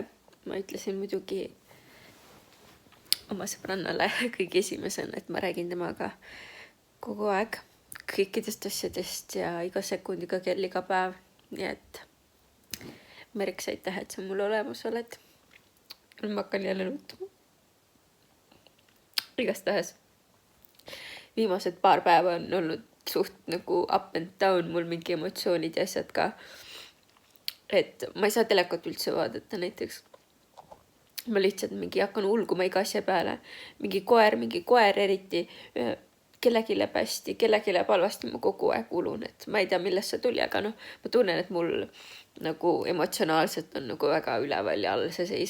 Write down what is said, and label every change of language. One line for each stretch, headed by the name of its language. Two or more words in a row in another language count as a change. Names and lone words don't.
Estonian: Ma ütlesin muidugi oma sõbrannale kõige esimesena, et ma räägin temaga kogu aeg kõikidest asjadest ja iga sekund, iga kell, iga päev. Nii et märks aitäh, et sa mul olemas oled. Ma hakkan jälle nutma. Igastahes viimased paar päeva on olnud suht nagu
English: up and down
Estonian: mul mingi emotsioonid ja asjad ka. Et ma ei saa telekat üldse vaadata näiteks. Ma lihtsalt mingi hakkan ulguma iga asja peale. Mingi koer eriti. Kellegi läheb hästi, kellegi läheb halvasti, ma kogu aeg ulun. Et ma ei tea, millest see tuli, aga noh, ma tunnen, et mul nagu emotsionaalselt on nagu väga üleval ja all see seis.